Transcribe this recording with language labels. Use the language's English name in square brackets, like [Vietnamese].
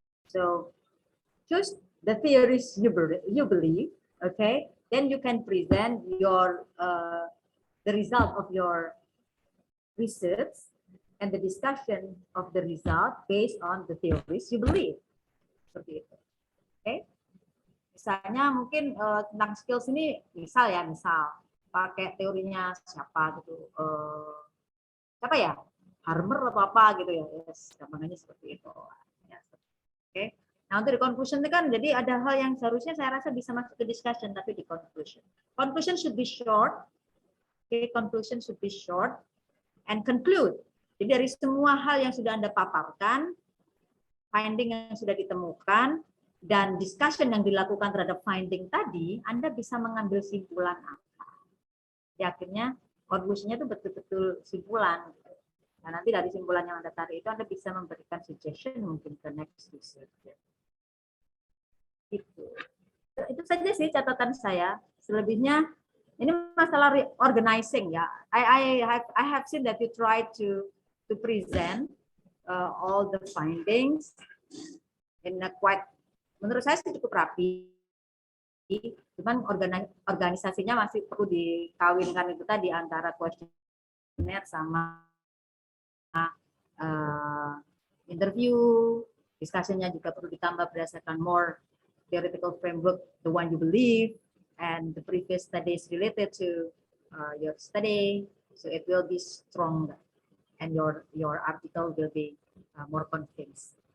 [English] So choose the theories you believe, okay? Then you can present your the result of your research and the discussion of the result based on the theories you believe. [Indonesian] Seperti itu, oke? Okay? Misalnya mungkin tentang skills ini, misal pakai teorinya siapa gitu, siapa ya, Harmer atau apa gitu ya, yes, gampangannya seperti itu. Ya, oke. Okay. Nah untuk di conclusion itu kan, jadi ada hal yang seharusnya saya rasa bisa masuk ke discussion, tapi di conclusion. [English] Conclusion should be short. Okay, conclusion should be short and conclude. [Indonesian] Jadi dari semua hal yang sudah Anda paparkan, finding yang sudah ditemukan, dan discussion yang dilakukan terhadap finding tadi, Anda bisa mengambil simpulan apa. Ya, akhirnya konklusinya itu betul-betul simpulan. Nah, nanti dari simpulan yang Anda tarik itu Anda bisa memberikan suggestion mungkin ke next research. Itu saja sih catatan saya. Selebihnya ini masalah organizing ya. [English] I have seen that you try to present all the findings in a quite, [Indonesian] menurut saya sih cukup rapi. Cuman organisasinya masih perlu dikawinkan itu tadi antara kuesioner sama interview, discussion-nya juga perlu ditambah berdasarkan [English] more theoretical framework, the one you believe, and the previous studies related to your study, so it will be stronger, and your article will be more convinced.